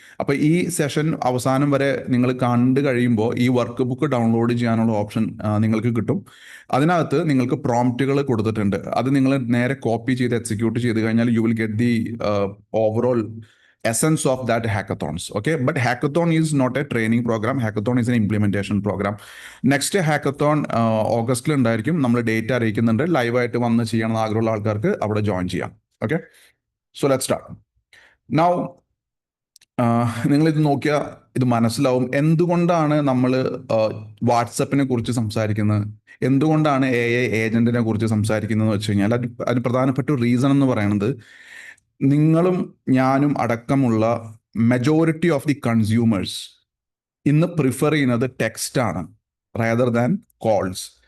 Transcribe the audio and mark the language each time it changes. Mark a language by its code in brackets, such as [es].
[ml] അപ്പോൾ ഈ സെഷൻ അവസാനം വരെ നിങ്ങൾ കണ്ടു കഴിയുമ്പോൾ ഈ വർക്ക് ബുക്ക് ഡൗൺലോഡ് ചെയ്യാനുള്ള ഓപ്ഷൻ നിങ്ങൾക്ക് കിട്ടും. അതിനകത്ത് നിങ്ങൾക്ക് പ്രോംപ്റ്റുകൾ കൊടുത്തിട്ടുണ്ട്. അത് നിങ്ങൾ നേരെ കോപ്പി ചെയ്ത് എക്സിക്യൂട്ട് ചെയ്ത് കഴിഞ്ഞാൽ [en] You will get the overall essence of that hackathons. Okay, but hackathon is not a training program. Hackathon is an implementation program. Next hackathon [ml] ഓഗസ്റ്റിൽ ഉണ്ടായിരിക്കും. നമ്മൾ ഡേറ്റ് അറിയിക്കുന്നുണ്ട്. ലൈവായിട്ട് വന്ന് ചെയ്യണമെന്ന് ആഗ്രഹമുള്ള ആൾക്കാർക്ക് അവിടെ ജോയിൻ ചെയ്യാം. [en] Okay, so let's start. [ml] Now നിങ്ങൾ ഇത് നോക്കിയാൽ ഇത് മനസ്സിലാവും എന്തുകൊണ്ടാണ് നമ്മൾ വാട്സപ്പിനെ കുറിച്ച് സംസാരിക്കുന്നത്, എന്തുകൊണ്ടാണ് AI ഏജന്റിനെ കുറിച്ച് സംസാരിക്കുന്നത് വെച്ച് കഴിഞ്ഞാൽ അതിന് പ്രധാനപ്പെട്ട ഒരു റീസൺ എന്ന് പറയുന്നത്, നിങ്ങളും ഞാനും അടക്കമുള്ള [en] majority of the consumers [ml] ഇന്ന് പ്രിഫർ ചെയ്യുന്നത് ടെക്സ്റ്റ് ആണ് [en] Rather than calls.